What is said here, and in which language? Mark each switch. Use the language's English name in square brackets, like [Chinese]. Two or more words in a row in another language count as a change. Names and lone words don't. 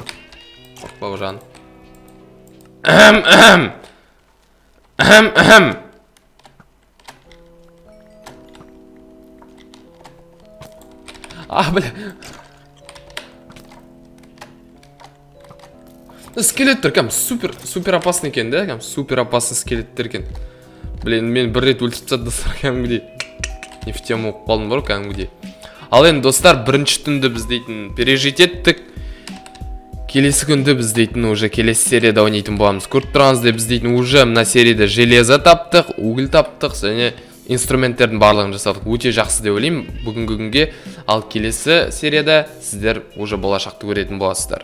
[Kazakh] Қорқпау жан. Бля. Скелеттер кәм [Russian] супер опасный [Kazakh] екен, да? Кәм [Russian] супер опасный [Kazakh] скелеттер екен. Блин, мен бір рет өлтіп тастады достар, кәдімгідей. [Russian] Не в тему [Kazakh] оқып қалдым бар, кәдімгідей. Ал енді достар, бірінші түнді біз дейтін пережить еттік. Келесі күнді біз дейтін уже келесі серияда ойнайтын боламыз. Көріп тұрғаныздай біз дейтін уже мына серияда железо таптық, уголь таптық, және инструменттердің барлығын жасадық. Өте жақсы деп ойлаймын бүгінгі күнге. Ал келесі серияда сіздер уже болашақты көретін боласыздар.